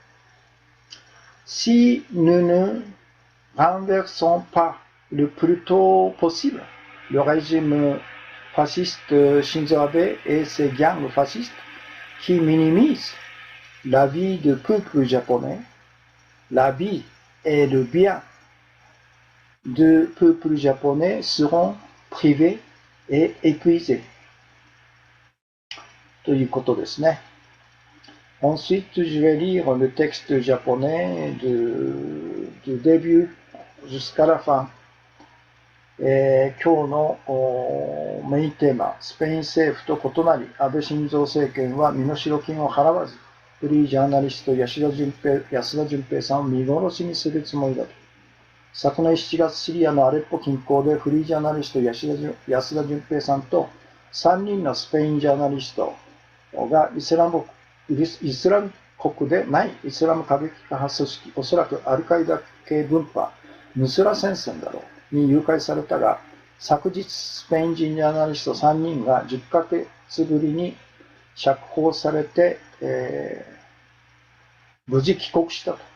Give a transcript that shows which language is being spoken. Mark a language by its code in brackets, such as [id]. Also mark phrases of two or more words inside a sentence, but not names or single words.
[fr] Si nous ne renversons pas le plus tôt possible le régime fasciste Shinzo Abe et ses gangs fascistes qui minimisent la vie du peuple japonais, la vie et le bien du peuple japonais seront privés et épuisés. [ja] ということですね。 [fr] Ensuite, je vais lire le texte japonais du début jusqu'à la fin. [ja] 今日のメインテーマ、スペイン政府と異なり、安倍晋三政権は身代金を払わず、フリージャーナリスト安田純平さんを見殺しにするつもりだと。昨年7月、シリアのアレッポ近郊でフリージャーナリスト安田純平さんと3人のスペインジャーナリストがイスラム国でないイスラム過激派組織、おそらくアルカイダ系分派、ヌスラ戦線だろう、に誘拐されたが、昨日スペイン人ジャーナリスト3人が10ヶ月ぶりに釈放されて、無事帰国したと。